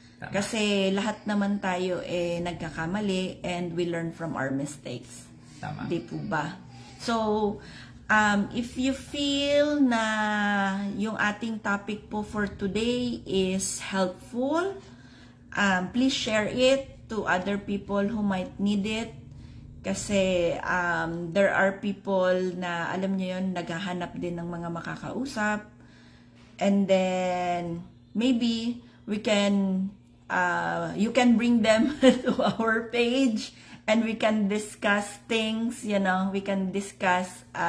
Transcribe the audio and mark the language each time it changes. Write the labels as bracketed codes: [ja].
[tl] Kasi lahat naman tayo nagkakamali [en] and we learn from our mistakes. [tl] Tama. Di po ba? [en] So, if you feel na [tl] yung ating topic po [en] for today is helpful, please share it to other people who might need it. [tl] Kasi [en] there are people [tl] na, alam niyo yun, naghahanap din ng mga makakausap. [en] And then, maybe we can, you can bring them to our page and we can discuss things, we can discuss,